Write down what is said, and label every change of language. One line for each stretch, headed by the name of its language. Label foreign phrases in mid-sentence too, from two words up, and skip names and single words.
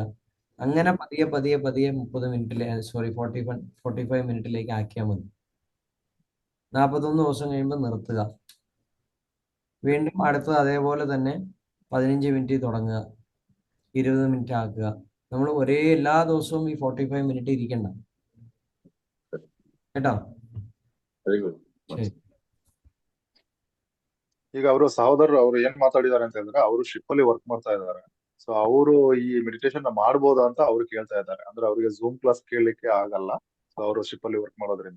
Malayalam: അങ്ങനെ പതിയെ 30 മിനിറ്റിലെ 45 മിനിറ്റിലേക്ക് ആക്കിയാൽ മതി. 41 ദിവസം കഴിയുമ്പോൾ നിർത്തുക. വീണ്ടും അടുത്തത് അതേപോലെ തന്നെ 15 മിനിറ്റ് തുടങ്ങുക, 20 മിനിറ്റ് ആക്കുക. നമ്മൾ എല്ലാ ദിവസവും ഈ 45 മിനിറ്റ് ഇരിക്കണ്ട കേട്ടോ.
Kannada: ಈಗ ಅವರು ಸಹೋದರರು ಅವ್ರು ಏನ್ ಮಾತಾಡಿದಾರೆ ಅಂತ ಹೇಳಿದ್ರೆ, ಅವರು ಶಿಪ್ ಅಲ್ಲಿ ವರ್ಕ್ ಮಾಡ್ತಾ ಇದ್ದಾರೆ. ಸೊ ಅವರು ಈ ಮೆಡಿಟೇಷನ್ ಮಾಡ್ಬೋದಾ ಅಂತ ಅವ್ರು ಕೇಳ್ತಾ ಇದ್ದಾರೆ. ಅಂದ್ರೆ ಅವರಿಗೆ ಝೂಮ್ ಕ್ಲಾಸ್ ಕೇಳಲಿಕ್ಕೆ ಆಗಲ್ಲ, ಸೊ ಅವರು ಶಿಪ್ ಅಲ್ಲಿ ವರ್ಕ್ ಮಾಡೋದ್ರಿಂದ.